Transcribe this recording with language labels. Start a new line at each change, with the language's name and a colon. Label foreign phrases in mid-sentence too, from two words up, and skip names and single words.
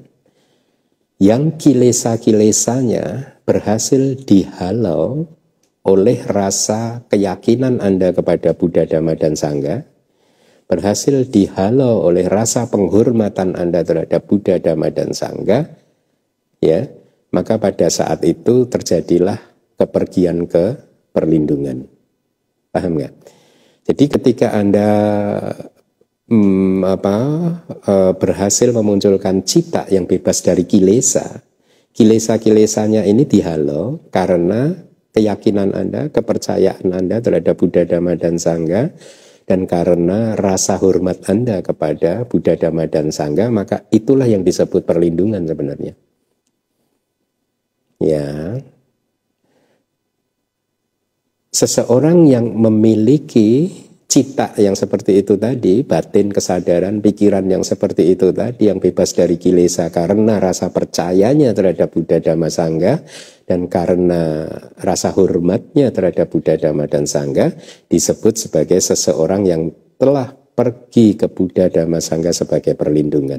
Indonesian: yang kilesa-kilesanya berhasil dihalau oleh rasa keyakinan Anda kepada Buddha, Dhamma, dan Sangha, berhasil dihalau oleh rasa penghormatan Anda terhadap Buddha, Dhamma, dan Sangha, ya, maka pada saat itu terjadilah kepergian ke perlindungan. Paham nggak? Jadi ketika Anda berhasil memunculkan cita yang bebas dari kilesa kilesa-kilesanya ini dihalau karena keyakinan Anda, kepercayaan Anda terhadap Buddha, Dhamma, dan Sangha, dan karena rasa hormat Anda kepada Buddha, Dhamma, dan Sangha, maka itulah yang disebut perlindungan sebenarnya. Ya, seseorang yang memiliki cita yang seperti itu tadi, batin, kesadaran, pikiran yang seperti itu tadi, yang bebas dari kilesa karena rasa percayanya terhadap Buddha, Dhamma, Sangha, dan karena rasa hormatnya terhadap Buddha, Dhamma, dan Sangha, disebut sebagai seseorang yang telah pergi ke Buddha, Dhamma, Sangha sebagai perlindungan.